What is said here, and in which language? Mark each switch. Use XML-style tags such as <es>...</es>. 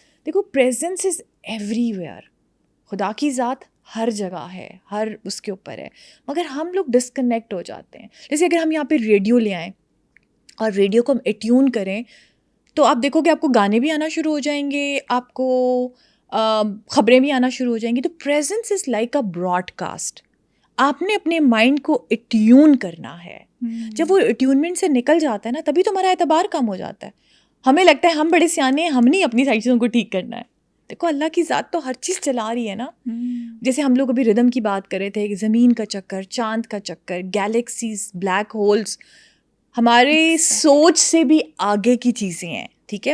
<ur>دیکھو</ur> <en>presence is everywhere,</en> <ur>خدا کی ذات ہر جگہ ہے, ہر اس کے اوپر ہے, مگر ہم لوگ ڈسکنیکٹ ہو جاتے ہیں. جیسے اگر ہم یہاں پہ ریڈیو لے آئیں اور ریڈیو کو ہم اٹیون کریں تو آپ دیکھو کہ آپ کو گانے بھی آنا شروع ہو جائیں گے, آپ کو خبریں بھی آنا شروع ہو جائیں گی.</ur> <en>تو presence is like a broadcast.</en> <ur>آپ نے اپنے مائنڈ کو اٹیون کرنا ہے. جب وہ اٹیونمنٹ سے نکل جاتا ہے نا تبھی تو ہمارا اعتبار کم ہو جاتا ہے. ہمیں لگتا ہے ہم بڑے سیانے ہیں, ہم نہیں اپنی ساری چیزوں کو ٹھیک کرنا ہے. دیکھو اللہ کی ذات تو ہر چیز چلا رہی ہے نا. جیسے ہم لوگ ابھی ردم کی بات کر رہے تھے, زمین کا چکر, چاند کا چکر, گیلیکسیز, بلیک ہولز, ہمارے سوچ سے بھی آگے کی چیزیں ہیں, ٹھیک ہے.</ur>